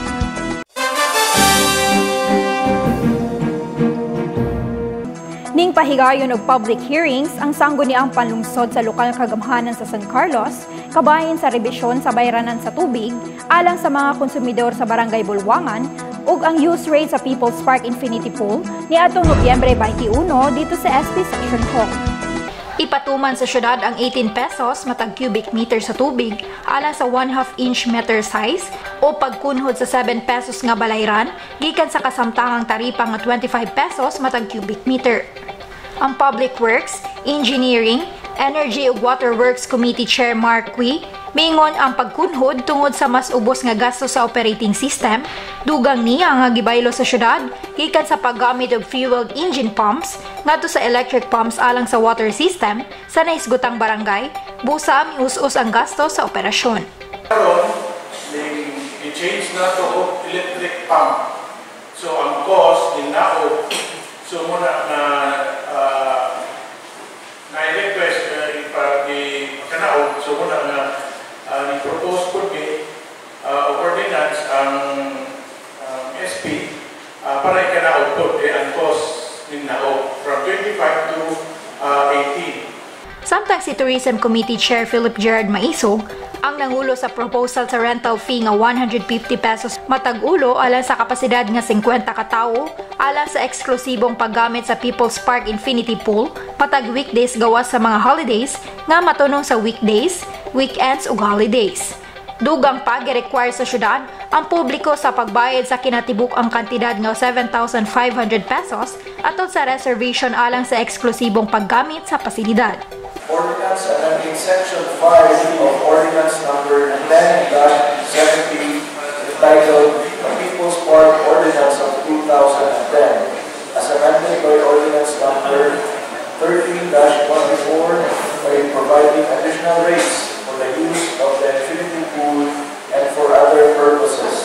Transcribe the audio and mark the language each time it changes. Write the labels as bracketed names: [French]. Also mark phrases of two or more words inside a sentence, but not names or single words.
[Cebuano] NING-PAHIGAYON og [English] public hearings [Cebuano] ang sangguniang panlungsod sa lokal kagamhanan sa San Carlos, kabahin sa rebisyon sa bayranan sa tubig, alang sa mga konsumidor sa Barangay Bulwangan, ug ang [English] use rate [Cebuano] sa People's Park Infinity Pool ni atong Nobyembre 21 dito sa SP Section Hall. Ipatuman sa syudad ang 18 pesos matag [English] cubic meter [Cebuano] sa tubig alang sa 1/2 [English] inch meter size [Cebuano] o pagkunhod sa 7 pesos nga balayran gikan sa kasamtangang taripa nga 25 pesos matag [English] cubic meter. [Cebuano] Ang Public Works, Engineering, Energy ug Water Works Committee Chair Mark Cui mingon ang pagkunhod tungod sa mas ubos nga gasto sa [English] operating system, [Cebuano] dugang niya nga gibaylo sa syudad gikan sa paggamit og [English] fueled engine pumps [Cebuano] ngadto sa [English] electric pumps [Cebuano] alang sa [English] water system [Cebuano] sa naisgutang barangay, busa mius-us ang gasto sa operasyon. Karon, i-change na to og [English] electric pump. [Cebuano] So ang cost din naog so muna na na-request ipag-kanaog so muna na ni-propose po ordinance ang SP para ikanaog po ang cost din naog from 25 to 18. Samtang si Tourism Committee Chair Philip Gerard Maisog ang nangulo sa proposal sa [English] rental fee [Cebuano] nga 150 pesos matag ulo alang sa kapasidad nga 50 ka tawo alang sa eksklusibong paggamit sa People's Park Infinity Pool matag weekdays gawas sa mga holidays nga matunong sa weekdays, weekends ug holidays. Dugang pa gi-require sa syudad ang publiko sa pagbayad sa kinatibuk ang kantidad nga 7,500 pesos atol sa reservation alang sa eksklusibong paggamit sa pasilidad. [English] Ordinance amending Section 5 of Ordinance Number 10-70 entitled The People's Park Ordinance of 2010 as amended by Ordinance Number 13-24 by providing additional rates for the use of the infinity pool and for other purposes.